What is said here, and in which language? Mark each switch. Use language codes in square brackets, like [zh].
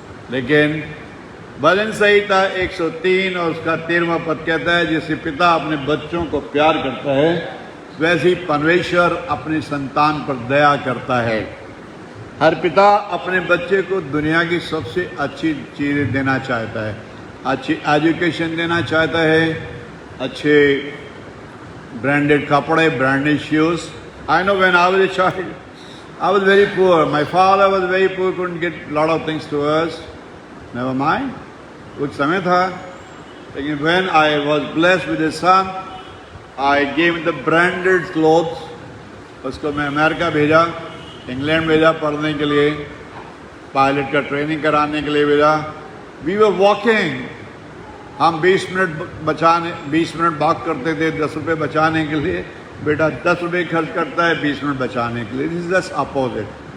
[hi] लेकिन भजन संहिता 103 और उसका 13वां पद कहता है, जैसे पिता अपने बच्चों को प्यार करता है वैसे ही परमेश्वर अपनी संतान पर दया करता है। हर पिता अपने बच्चे को दुनिया की सबसे अच्छी चीज़ें देना चाहता है, अच्छी एजुकेशन देना चाहता है, अच्छे ब्रांडेड कपड़े, branded shoes. [en] I know when I was a child, I was very poor. My father was very poor, couldn't get a lot of things to us. Never mind. [hi] कुछ समय था, लेकिन [en] when I was blessed with a son, I gave him the branded clothes. [hi] उसको मैं America भेजा, England भेजा पढ़ने के लिए, पायलट का ट्रेनिंग कराने के लिए भेजा। [en] We were walking. [hi] हम 20 मिनट वॉक करते थे 10 रुपये बचाने के लिए। बेटा 10 रुपये खर्च करता है 20 मिनट बचाने के लिए। [en] This is just opposite.